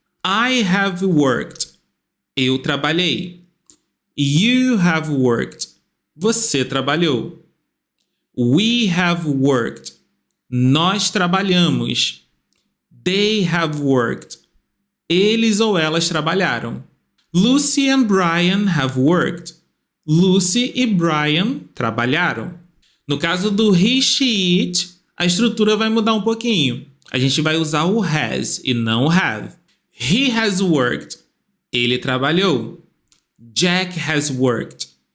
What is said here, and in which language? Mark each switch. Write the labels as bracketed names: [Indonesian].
[English] I have worked. [Portuguese] Eu trabalhei. [English] You have worked. [Portuguese] Você trabalhou. [English] We have worked. [Portuguese] Nós trabalhamos. [English] They have worked. [Portuguese] Eles ou elas trabalharam. [English] Lucy and Brian have worked. [Portuguese] Lucy e Brian trabalharam. No caso do he, she, it, a estrutura vai mudar um pouquinho. A gente vai usar o has e não o have. [English] He has worked. [Portuguese] Ele trabalhou. [English] Jack has worked.